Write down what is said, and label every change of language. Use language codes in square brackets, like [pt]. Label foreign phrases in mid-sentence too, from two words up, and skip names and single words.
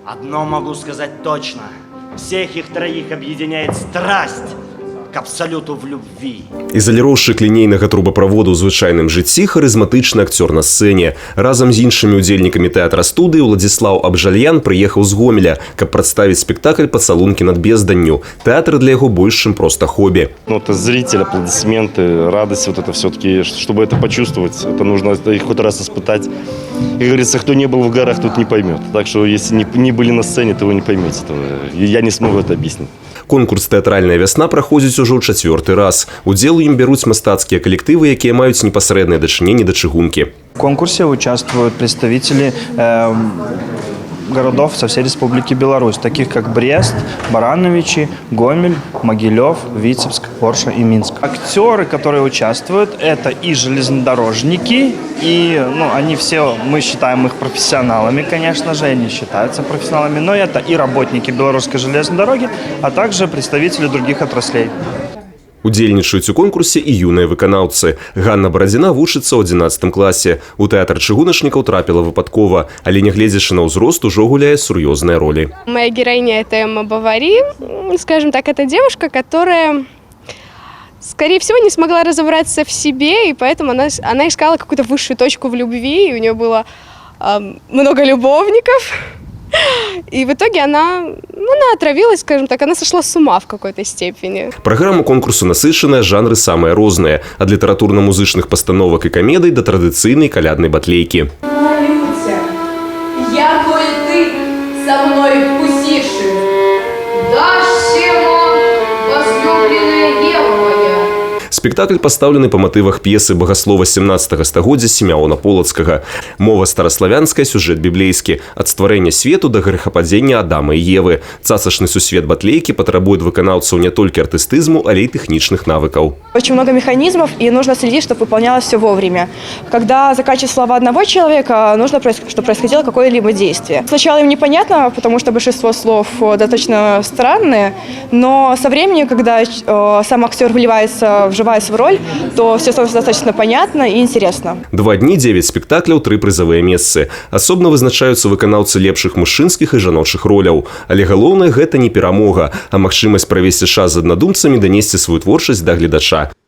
[ru] Одно могу сказать точно. Всех их троих объединяет страсть к абсолюту в любви. [be] Ізаліроўшчык лінейнага трубаправоду ў звычайным жыцці, харызматычны акцёр на сцэне. Разам з іншымі удзельнікамі тэатра-студыі Уладзіслаў Абжальян прыехаў з Гомеля, каб прадставіць спектакль «Пацалункі над безданню». Тэатр для яго больш, чым проста хобі. [ru] Это зритель, аплодисменты, радость вот это все-таки, чтобы это почувствовать, это нужно их хоть раз испытать. Как говорится, кто не был в горах, тот не поймет. Так что если не были на сцене, то вы не поймете этого. Я не смогу это объяснить. [be] Конкурс «Тэатральная вясна» праходзіць ужо ў 4-й раз. Удзел у ім бяруць мастацкія калектывы, якія маюць непасрэднае дачыненне да чыгункі. [ru] В конкурсе участвуют представители городов со всей Республики Беларусь, таких как Брест, Барановичи, Гомель, Могилев, Витебск, Орша и Минск. Актеры, которые участвуют, это и железнодорожники, и они все, мы считаем их профессионалами, конечно же, они считаются профессионалами, но это и работники белорусской железной дороги, а также представители других отраслей. [be] Удзельнічаюць у конкурсе і юныя выканаўцы. Ганна Барадзіна вучыцца ў 11 класе. У тэатр чыгуначнікаў трапіла выпадкова, але нягледзячы на ўзрост, ужо гуляе сур'ёзныя ролі. [ru] Моя героиня – это Эмма Бавари. Скажем так, это девушка, которая, скорее всего, не смогла разобраться в себе, и поэтому она искала какую-то высшую точку в любви, и у нее было много любовников. И в итоге она отравилась, скажем так, она сошла с ума в какой-то степени. [be] Праграма конкурсу насычаная, жанры самыя розныя. Ад літаратурна-музычных пастановак і камедый да традыцыйнай каляднай батлейкі. [cu] Молюся, якою ти со мною вкусиши, дашь ему возлюбленная Ева моя. [be] Спектакль пастаўлены па матывах п'есы багаслова 17 стагоддзя Семёна Полацкага. Мова стараславянская, сюжэт біблейскі. Ад стварэння свету да грэхападзення Адама і Евы. Цацачны сусвет батлейкі патрабуе ад выканаўцаў не толькі артыстызму, але і тэхнічных навыкаў. [ru] Очень много механизмов, и нужно следить, чтобы выполнялось все вовремя. Когда заканчиваются слова одного человека, нужно, чтобы происходило какое-либо действие. Сначала им непонятно, потому что большинство слов достаточно странные, но со временем, когда сам актер вливается, вживается в роль, то все становится достаточно понятно и интересно. [be] 2 дні, 9 спектакляў, 3 прызавыя месцы. Асобна вызначаюцца выканаўцы лепшых мужчынскіх і жаночых роляў. Але галоўнае – гэта не перамога, а магчымасць правесці час з аднадумцамі, данесці сваю творчасць да гледача.